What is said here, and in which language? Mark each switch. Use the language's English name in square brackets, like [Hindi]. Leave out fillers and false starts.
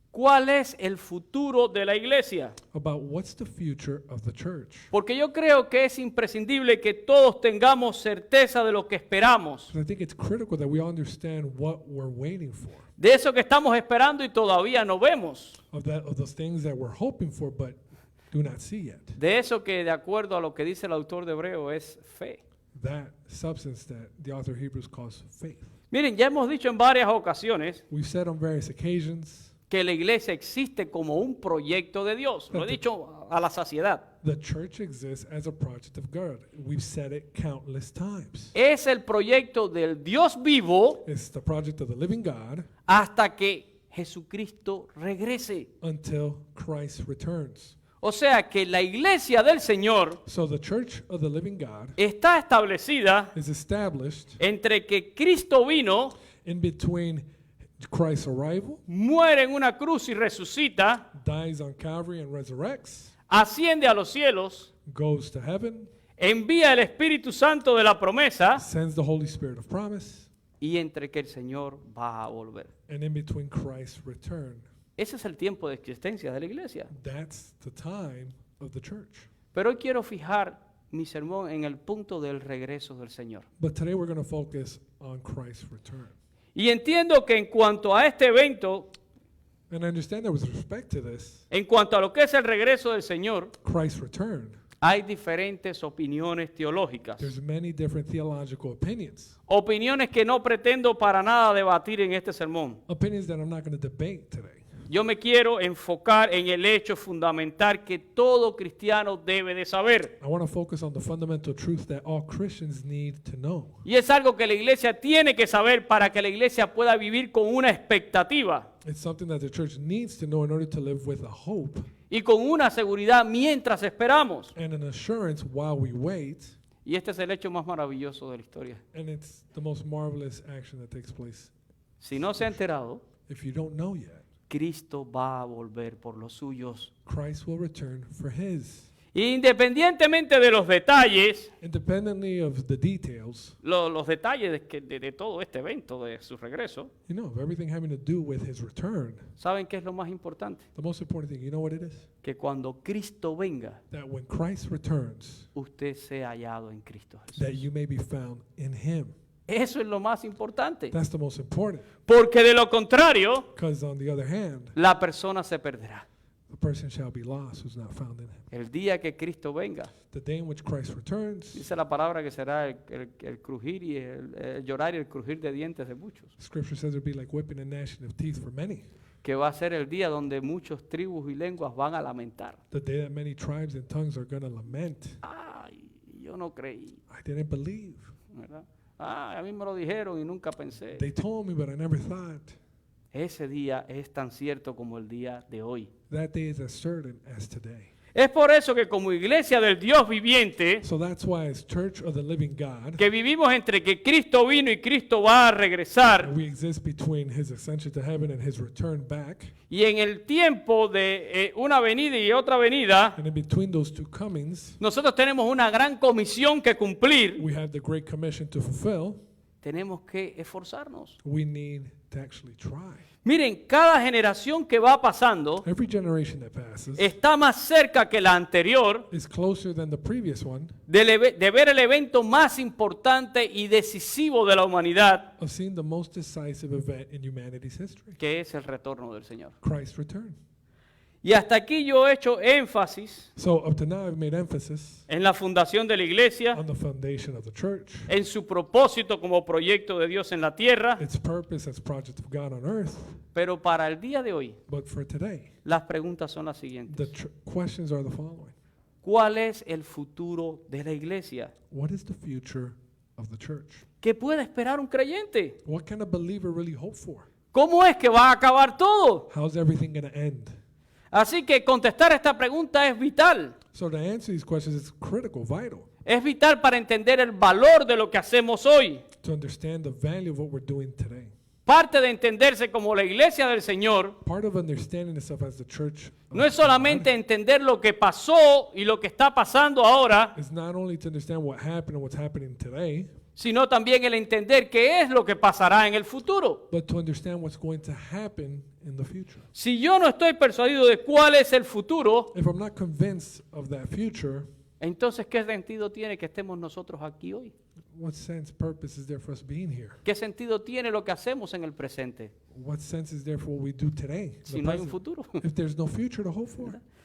[Spanish] ¿Cuál es el futuro de la iglesia? [English] about what's the future of the church. [Spanish] Porque yo creo que es imprescindible que todos tengamos certeza de lo que esperamos, [English] 'Cause I think it's critical that we understand what we're waiting for, [Spanish] de eso que estamos esperando y todavía no vemos, [English] of those things that we're hoping for but do not see yet. [Spanish] de eso que de acuerdo a lo que dice el autor de Hebreo es fe. [English] That substance that the author of Hebrews calls faith. [Spanish] Miren, ya hemos dicho en varias ocasiones [English] We've said on various occasions [Spanish] que la iglesia existe como un proyecto de Dios. Lo he dicho a la saciedad. [English] the church exists as a project of God. We've said it countless times. [Spanish] Es el proyecto del Dios vivo [English] It's the project of the living God [Spanish] hasta que Jesucristo regrese. [English] until Christ returns. [Spanish] O sea que la iglesia del Señor [English] So the church of the living God [Spanish] está establecida [English] is established [Spanish] entre que Cristo vino, [English] in between Christ's arrival, [Spanish] muere en una cruz y resucita, [English] dies on Calvary and resurrects, [Spanish] asciende a los cielos, [English] goes to heaven, [Spanish] envía el Espíritu Santo de la promesa [English] sends the Holy Spirit of promise, [Spanish] y entre que el Señor va a volver. [English] and in between Christ's return. [Spanish] Ese es el tiempo de existencia de la iglesia. [English] That's the time of the church. [Spanish] Pero hoy quiero fijar mi sermón en el punto del regreso del Señor. [English] But today we're going to focus on Christ's return. [Spanish] Y entiendo que en cuanto a este evento, [English] And I understand that with respect to this, [Spanish] en cuanto a lo que es el regreso del Señor, [English] Christ's return, [Spanish] hay diferentes opiniones teológicas. [English] there's many different theological opinions. [Spanish] Opiniones que no pretendo para nada debatir en este sermón. [English] Opinions that I'm not going to debate today. [Spanish] Yo me quiero enfocar en el hecho fundamental que todo cristiano debe de saber. [English] I want to focus on the fundamental truth that all Christians need to know. [Spanish] Y es algo que la iglesia tiene que saber para que la iglesia pueda vivir con una expectativa [English] It's something that the church needs to know in order to live with a hope [Spanish] y con una seguridad mientras esperamos. [English] and an assurance while we wait. [Spanish] Y este es el hecho más maravilloso de la historia. [English] And it's the most marvelous action that takes place. [Spanish] Si no se ha enterado, [English] If you don't know yet, [Spanish] Cristo va a volver por los suyos. [English] Christ will return for his. [Spanish] Independientemente de los detalles, [English] Independently of the details, [Spanish] los detalles de todo este evento, de su regreso, [English] you know, of everything having to do with his return, [Spanish] ¿saben qué es lo más importante? [English] the most important thing, you know what it is? [Spanish] Que cuando Cristo venga, [English] That when Christ returns, [Spanish] usted sea hallado en Cristo Jesús. [English] that you may be found in him. [Spanish] Eso es lo más importante. [English] That's the most important. [Spanish] Porque de lo contrario, [English] Because on the other hand, [Spanish] la persona se perderá. [English] the person shall be lost who's not found in him. [Spanish] El día que Cristo venga, [English] The day in which Christ returns, [Spanish] dice la palabra que será el crujir y el llorar y el crujir de dientes de muchos. [English] Scripture says it'll be like whipping and gnashing of teeth for many. [Spanish] Que va a ser el día donde muchos tribus y lenguas van a lamentar. [English] The day that many tribes and tongues are going to lament. [Spanish] Ay, yo no creí, [English] I didn't believe. [Spanish] ¿verdad? Ah, a mí me lo dijeron y nunca pensé. [English] They told me, but I never thought. [Spanish] Ese día es tan cierto como el día de hoy. [English] That day is as certain as today. [Spanish] Es por eso que como iglesia del Dios viviente, [English] So that's why as Church of the Living God, [Spanish] que vivimos entre que Cristo vino y Cristo va a regresar, [English] we exist between his ascension to heaven and his return back. [Spanish] y en el tiempo de una venida y otra venida, [English] And in between those two comings, [Spanish] nosotros tenemos una gran comisión que cumplir. [English] we have the Great Commission to fulfill. [Spanish] Tenemos que esforzarnos. [English] We need to actually try. [Spanish] Miren, cada generación que va pasando [English] Every generation that passes [Spanish] está más cerca que la anterior [English] is closer than the previous one [Spanish] de ver el evento más importante y decisivo de la humanidad, [English] of seeing the most decisive event in humanity's history, [Spanish] que es el retorno del Señor. [English] Christ's return. [Spanish] Y hasta aquí yo he hecho énfasis [English] So up to now, I've made emphasis [Spanish] en la fundación de la iglesia, [English] on the foundation of the church, [Spanish] en su propósito como proyecto de Dios en la tierra, [English] its purpose as project of God on earth. [Spanish] pero para el día de hoy, [English] But for today, [Spanish] las preguntas son las siguientes. [English] the questions are the following. [Spanish] ¿Cuál es el futuro de la iglesia? [English] What is the future of the church? [Spanish] ¿Qué puede esperar un creyente? [English] What can a believer really hope for? [Spanish] ¿Cómo es que va a acabar todo? [English] How's everything going to end? [Spanish] Así que contestar esta pregunta es vital. [English] So to answer these questions is critical, vital, [Spanish] Es vital para entender el valor de lo que hacemos hoy. [English] to understand the value of what we're doing today. [Spanish] Parte de entenderse como la iglesia del Señor [English] Part of understanding itself as the church of [Spanish] no es [English] God [Spanish] solamente entender lo que pasó y lo que está pasando ahora, [English] is not only to understand what happened and what's happening today, [Spanish] sino también el entender qué es lo que pasará en el futuro. [English] but to understand what's going to happen in the future. [Spanish] Si yo no estoy persuadido de cuál es el futuro, [English] If I'm not convinced of that future, [Spanish] entonces ¿qué sentido tiene que estemos nosotros aquí hoy? [English] what sense, purpose is there for us being here? [Spanish] ¿Qué sentido tiene lo que hacemos en el presente [English] What sense is there for what we do today? [Spanish] si [English] the [Spanish] no hay un [English] present, [Spanish] futuro? [English] if there's no future to hope for?